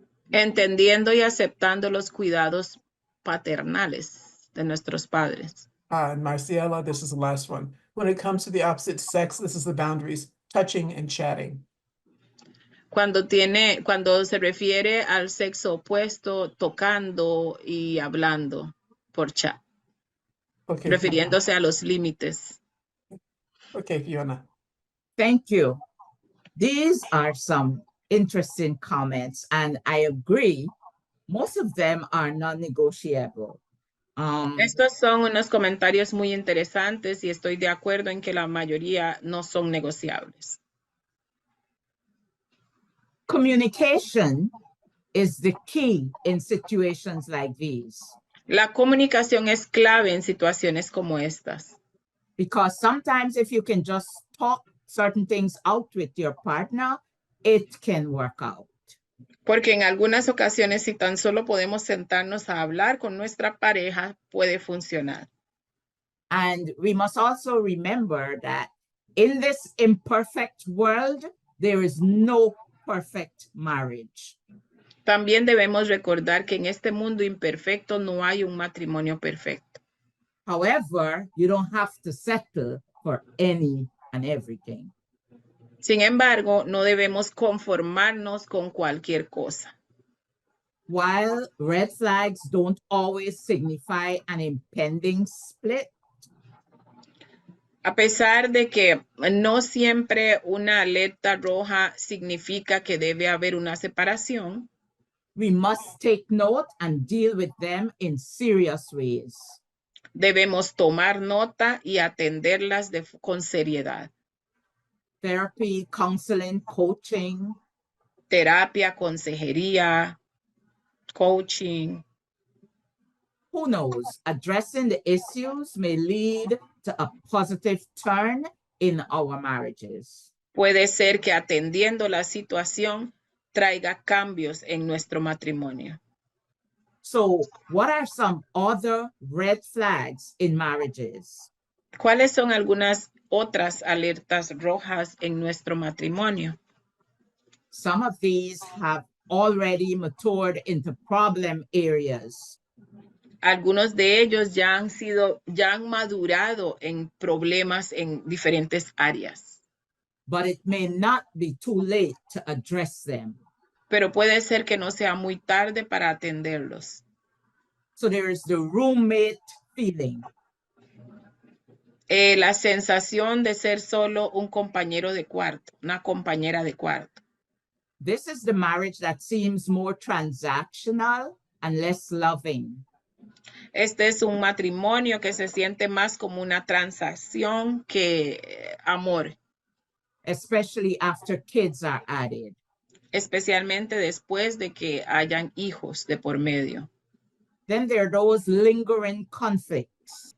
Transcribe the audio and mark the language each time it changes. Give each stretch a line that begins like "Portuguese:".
Spanish: Entendiendo y aceptando los cuidados paternales de nuestros padres.
English: And Marciela, this is the last one. When it comes to the opposite sex, this is the boundaries, touching and chatting.
Spanish: Cuando se refiere al sexo opuesto, tocando y hablando por chat,
English: Okay,
Spanish: refiriéndose a los límites.
English: okay, Fiona. Thank you. These are some interesting comments, and I agree. Most of them are non-negotiable.
Spanish: Estos son unos comentarios muy interesantes y estoy de acuerdo en que la mayoría no son negociables.
English: Communication is the key in situations like these.
Spanish: La comunicación es clave en situaciones como estas.
English: Because sometimes if you can just talk certain things out with your partner, it can work out.
Spanish: Porque en algunas ocasiones, si tan solo podemos sentarnos a hablar con nuestra pareja, puede funcionar.
English: And we must also remember that in this imperfect world, there is no perfect marriage.
Spanish: También debemos recordar que en este mundo imperfecto no hay un matrimonio perfecto.
English: However, you don't have to settle for any and everything.
Spanish: Sin embargo, no debemos conformarnos con cualquier cosa.
English: While red flags don't always signify an impending split,
Spanish: A pesar de que no siempre una alerta roja significa que debe haber una separación,
English: we must take note and deal with them in serious ways.
Spanish: debemos tomar nota y atenderlas con seriedad.
English: Therapy, counseling, coaching,
Spanish: Terapia, consejería, coaching.
English: who knows, addressing the issues may lead to a positive turn in our marriages.
Spanish: Puede ser que atendiendo la situación traiga cambios en nuestro matrimonio.
English: So, what are some other red flags in marriages?
Spanish: ¿Cuáles son algunas otras alertas rojas en nuestro matrimonio?
English: Some of these have already matured into problem areas.
Spanish: Algunos de ellos ya han madurado en problemas en diferentes áreas.
English: But it may not be too late to address them.
Spanish: Pero puede ser que no sea muy tarde para atenderlos.
English: So there is the roommate feeling.
Spanish: La sensación de ser solo un compañero de cuarto, una compañera de cuarto.
English: This is the marriage that seems more transactional and less loving.
Spanish: Este es un matrimonio que se siente más como una transacción que amor,
English: Especially after kids are added.
Spanish: especialmente después de que hayan hijos de por medio.
English: Then there are those lingering conflicts.